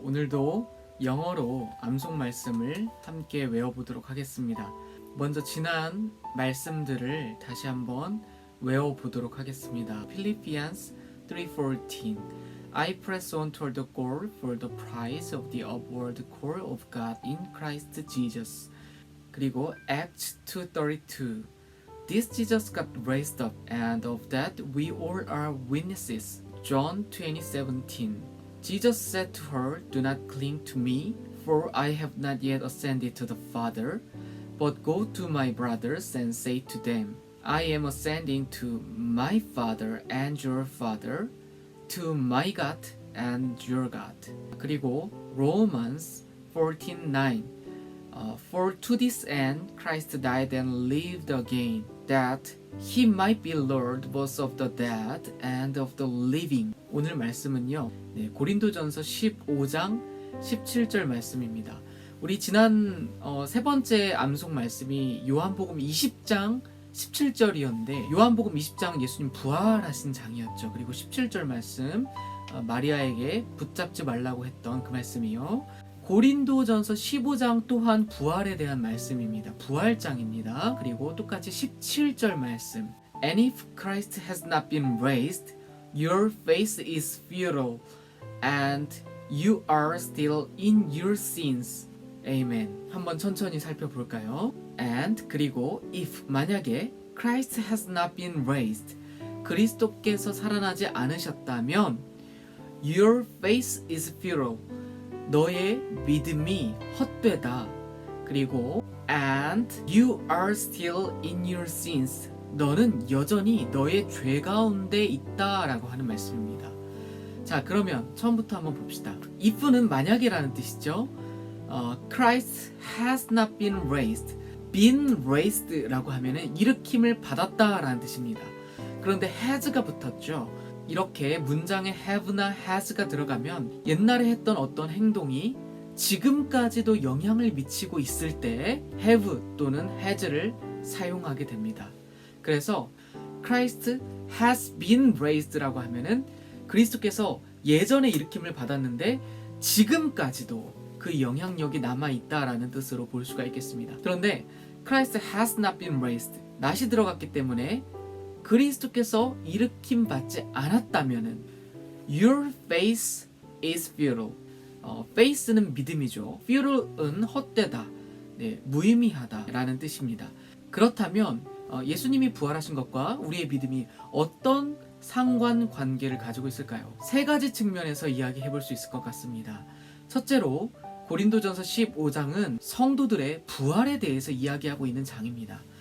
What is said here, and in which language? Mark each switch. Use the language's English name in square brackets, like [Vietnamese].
[Korean] 오늘도 영어로 암송 말씀을 함께 외워보도록 하겠습니다. 먼저 지난 말씀들을 다시 한번 외워보도록 하겠습니다. [English] Philippians 3:14 I press on toward the goal for the prize of the upward call of God in Christ Jesus. 그리고 Acts 2:32 This Jesus got raised up and of that we all are witnesses. John 20:17 Jesus said to her, Do not cling to me, for I have not yet ascended to the Father, but go to my brothers and say to them, I am ascending to my Father and your Father, to my God and your God. 그리고 Romans 14:9 For to this end Christ died and lived again, that he might be Lord both of the dead and of the living. [Korean] 오늘 말씀은요, 고린도전서 15장 17절 말씀입니다. 우리 지난 세 번째 암송 말씀이 요한복음 20장 17절이었는데, 요한복음 20장 예수님 부활하신 장이었죠. 그리고 17절 말씀 마리아에게 붙잡지 말라고 했던 그 말씀이요. 고린도전서 15장 또한 부활에 대한 말씀입니다. 부활장입니다. 그리고 똑같이 17절 말씀 [English] And if Christ has not been raised, your faith is futile and you are still in your sins. Amen. [Korean] 한번 천천히 살펴볼까요? [English] And 그리고 if 만약에 Christ has not been raised, [Korean] 그리스도께서 살아나지 않으셨다면 [English] your faith is futile. [Korean] 너의 믿음이 헛되다. [English] 그리고 and you are still in your sins. [Korean] 너는 여전히 너의 죄 가운데 있다라고 하는 말씀입니다. 자, 그러면 처음부터 한번 봅시다. if는 만약에라는 뜻이죠. [English] Christ has not been raised. [Korean] been raised라고 하면은 일으킴을 받았다라는 뜻입니다. 그런데 has가 붙었죠. 이렇게 문장에 have나 has가 들어가면 옛날에 했던 어떤 행동이 지금까지도 영향을 미치고 있을 때 have 또는 has를 사용하게 됩니다. 그래서 [English] Christ has been raised [Korean] 라고 하면은 그리스도께서 예전에 일으킴을 받았는데 지금까지도 그 영향력이 남아있다라는 뜻으로 볼 수가 있겠습니다. [English] 그런데 Christ has not been raised, [Korean] not이 들어갔기 때문에 그리스도께서 일으킴 받지 않았다면은 [English] your faith is futile. [Korean] faith는 믿음이죠. futile은 헛되다, 무의미하다라는 뜻입니다. 그렇다면 예수님이 부활하신 것과 우리의 믿음이 어떤 상관관계를 가지고 있을까요? 세 가지 측면에서 이야기해 볼 수 있을 것 같습니다. 첫째로 고린도전서 15장은 성도들의 부활에 대해서 이야기하고 있는 장입니다.